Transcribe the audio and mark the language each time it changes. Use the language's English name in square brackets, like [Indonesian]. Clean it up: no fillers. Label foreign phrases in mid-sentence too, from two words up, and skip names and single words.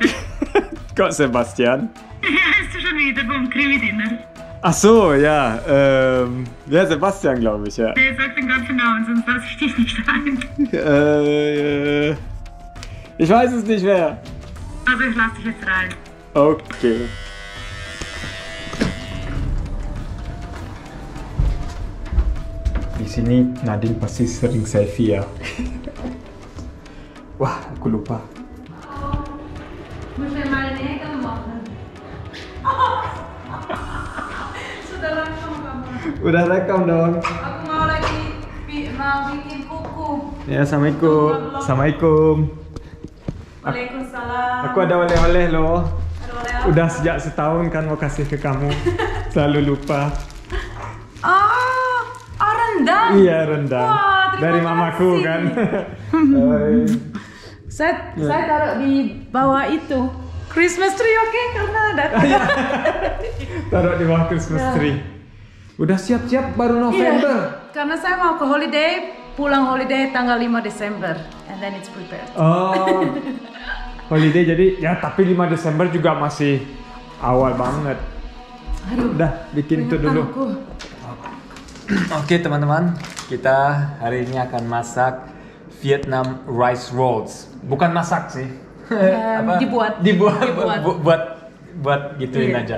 [Indonesian] Kok Sebastian? [German] Wie heißt du schon wieder vom Krimi-Dinner? Ach so, ja. Ja, Sebastian, glaube ich, ja. Nee, sag den ganzen Namen, sonst lasse ich dich nicht ein. Ich weiß es nicht mehr. Also ich lasse dich jetzt rein. Okay. [Indonesian] Di sini Nadine pasti sering selfie ya. Wah, aku lupa. [German] Muss ich mal Nägel machen? [Indonesian] Sudah rekam kamu? Udah rekam dong. Aku mau bikin kuku. Ya, Assalamualaikum. Waalaikumsalam. Aku ada oleh-oleh loh. Ada oleh-oleh. Udah sejak setahun kan mau kasih ke kamu. Selalu lupa. Rendang? Iya, rendang. Wah, dari terima mamaku kasih. kan. Saya taruh di bawah itu [English] Christmas tree, [Indonesian] oke? Karena ada. Taruh di bawah [English] Christmas tree. [Indonesian] Udah siap-siap baru November. Iya, karena saya mau ke pulang holiday tanggal 5 Desember, [English] and then it's prepared. [Indonesian] Oh, holiday jadi ya, tapi 5 Desember juga masih awal banget. Aduh, udah bikin itu dulu. Oke teman-teman, kita hari ini akan masak [English] Vietnam rice rolls. [Indonesian] Bukan masak sih, buat gituin aja.